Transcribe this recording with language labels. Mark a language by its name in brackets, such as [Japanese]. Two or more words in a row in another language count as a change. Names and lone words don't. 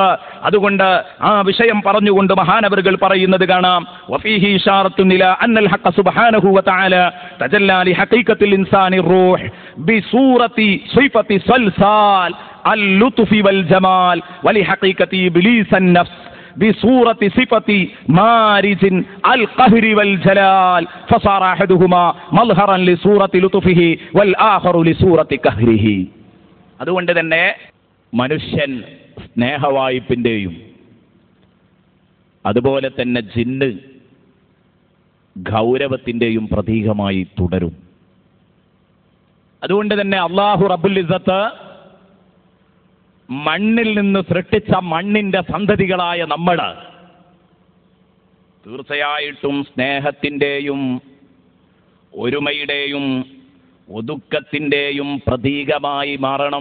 [Malayalam] അതുകൊണ്ട് ആ വിഷയം പറഞ്ഞുകൊണ്ട് മഹാനവറുകൾ പറയുന്നത് കാണാം. [Arabic] وفيه إشارة إلى أن الحق سبحانه وتعالى تجلى لحقيقة الإنسان الروح بصورة صفة صلصال اللطف والجمال ولحقيقة إبليس النفس بصورة صفة مارج القهر والجلال فصار أحدهما مظهرا لصورة لطفه والآخر لصورة قهره. [Malayalam] അതുകൊണ്ട് തന്നെ മനുഷ്യൻ സ്നേഹവായ്പിൻ്റെയും അതുപോലെ തന്നെ ജിന്ന് ഗൗരവത്തിൻ്റെയും പ്രതീകമായി തുടരും. അതുകൊണ്ട് തന്നെ അല്ലാഹു റബ്ബുൽ ഇസ്സത്ത് മണ്ണിൽ നിന്ന് സൃഷ്ടിച്ച മണ്ണിന്റെ സന്തതികളായ നമ്മൾ തീർച്ചയായിട്ടും സ്നേഹത്തിൻ്റെയും ഒരുമയുടെയും ഒതുക്കത്തിൻ്റെയും പ്രതീകമായി മാറണം.